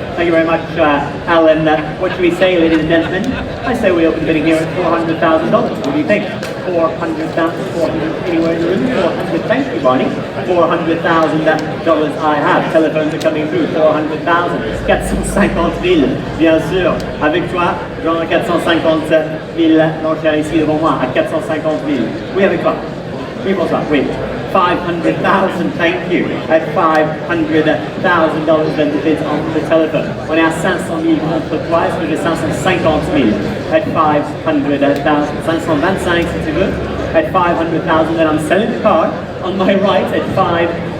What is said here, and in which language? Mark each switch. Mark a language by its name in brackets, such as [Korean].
[English] Thank you very much, Alan. What should we say, ladies and gentlemen? I say we open the bidding here at $400,000. What do you think? 400,000, 400, anywhere in the room? 400, thank you, Barney. $400,000 I have. Telephones are coming through, 400,000. [French] 450 000, bien sûr. Avec toi, genre 450 000, l'enchère ici devant moi, à 450 000. Oui, avec toi. Oui, bonsoir, oui. 500,000, [English] thank you. At $500,000 then the bids on the telephone. [French] On est à 500 000 contre toi, est-ce que j'ai 550 000? [English] At 500,000, [French] 525 si tu veux. [English] At 500,000 then I'm selling the car on my right at $500,000.